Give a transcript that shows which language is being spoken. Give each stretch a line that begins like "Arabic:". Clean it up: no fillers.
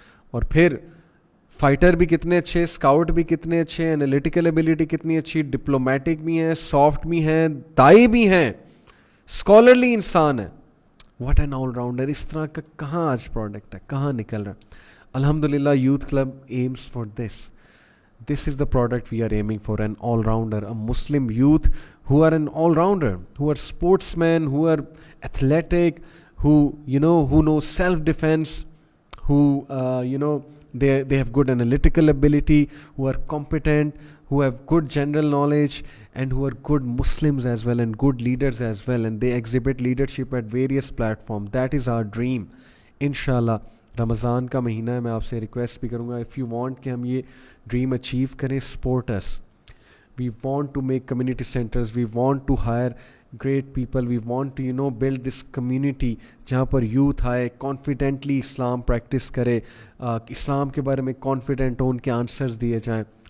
Urdu: اور پھر فائٹر بھی کتنے اچھے, اسکاؤٹ بھی کتنے اچھے, انالیٹیکل ایبلٹی کتنی اچھی, ڈپلومیٹک بھی ہیں, سافٹ بھی ہیں, دائی بھی ہیں, اسکالرلی انسان ہے.
English: What an all rounder.
Urdu: اس طرح کا کہاں آج پروڈکٹ ہے, کہاں نکل رہا ہے. الحمدللہ
English: Youth club aims for this. This is the product we are aiming for, an all-rounder, a Muslim youth who are an all-rounder, who are sportsmen, who are athletic, who know self-defense, who they have good analytical ability, who are competent, who have good general knowledge, and who are good Muslims as well and good leaders as well, and they exhibit leadership at various platforms. That is our dream, inshallah.
Urdu: رمضان کا مہینہ ہے, میں آپ سے request بھی کروں گا,
English: if you want
Urdu: کہ ہم یہ ڈریم اچیو کریں,
English: Support us. We want to make community centres, we want to hire great people, we want to build this community
Urdu: جہاں پر یوتھ آئے, کانفیڈنٹلی اسلام پریکٹس کرے, اسلام کے بارے میں کانفیڈنٹ ہو, ان کے آنسرز دیے جائیں.